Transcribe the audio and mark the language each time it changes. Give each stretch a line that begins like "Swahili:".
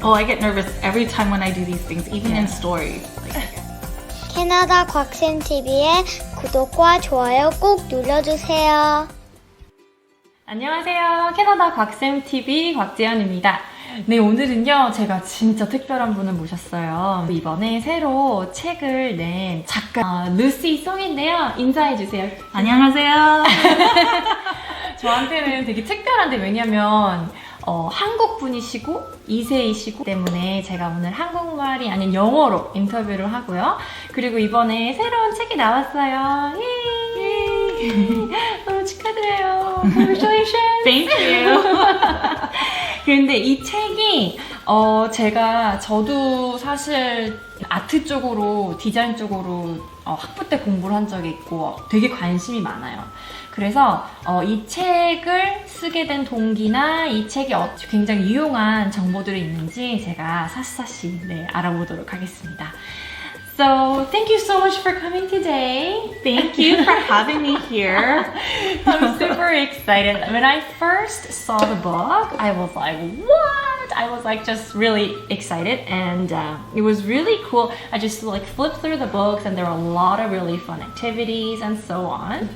English: Oh, I get nervous every time when I do these things, even in stories.
Korean: 캐나다 곽쌤 TV의 구독과 좋아요 꼭 눌러주세요. 안녕하세요. 캐나다 곽쌤 TV 곽재현입니다. 네, 오늘은요, 제가 진짜 특별한 분을 모셨어요. 이번에 새로 책을 낸 작가 루시 송인데요. 인사해주세요. 안녕하세요. 저한테는 되게 특별한데, 왜냐면 한국 분이시고 2세이시고 때문에 제가 오늘 한국말이 아닌 영어로 인터뷰를 하고요. 그리고 이번에 새로운 책이 나왔어요. 예! 너무 축하드려요.
English: Congratulations. Thank you.
Korean: 근데 이 책이 저도 사실 아트 쪽으로, 디자인 쪽으로 학부 때 공부를 한 적이 있고 되게 관심이 많아요. 그래서 이 책을 쓰게 된 동기나 이 책에 굉장히 유용한 정보들이 있는지 제가 샅샅이 알아보도록 하겠습니다.
English: So, thank you so much for coming today. Thank you for having me here. I'm super excited. When I first saw the book, I was like, what? I was like just really excited and it was really cool. I just like flipped through the books and there were a lot of really fun activities and so on.